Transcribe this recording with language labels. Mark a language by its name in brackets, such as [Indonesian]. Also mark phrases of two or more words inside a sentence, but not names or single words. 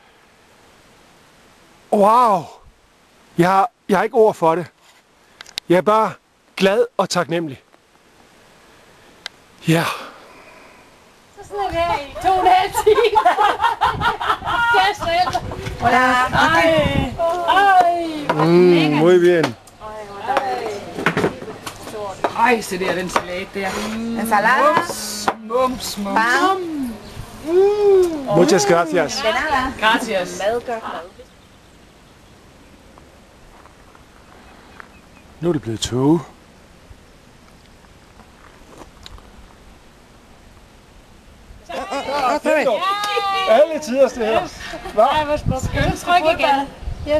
[Danish] Wow! Jeg har ikke ord for det. Jeg er bare glad og taknemmelig. Ja. Så sidder vi her i 2,5 timer. Gas selv. [Spanish] Muy bien. [Danish] Ej, se der, den salat der. [Spanish] Ensaladas, [Danish] Mums. [Spanish] pan, Muchas gracias. de nada. Gracias. [Danish] Nu er det blevet tåge. Alle tiders det her. Ej, hvor smukt. Tryk igen. Yes.